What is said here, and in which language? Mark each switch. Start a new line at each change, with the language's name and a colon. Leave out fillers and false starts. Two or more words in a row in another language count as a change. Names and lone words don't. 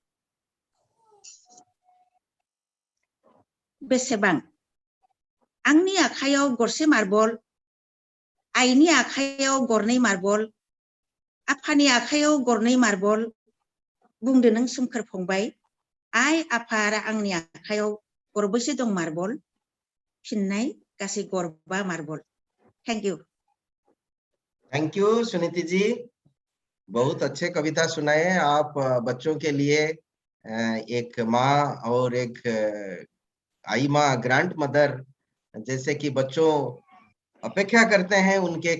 Bodo: बेसेबां आंनि आखायाव गरसे मार्बल आइनि आखायाव गरनै मार्बल आफानि आखायाव गरनै मार्बल बुंदो नों सोमखोर फंबाय आइ आफा आरो आंनि आखायाव गरबैसे दं मार्बल फिननाय गासै गरबा मार्बल
English: thank you. thank you
Hindi: सुनीति जी, बहुत अच्छे कविता सुनाए आप। बच्चों के लिए एक माँ और एक आई माँ
English: grand mother
Hindi: जैसे कि बच्चों अपेक्षा करते हैं उनके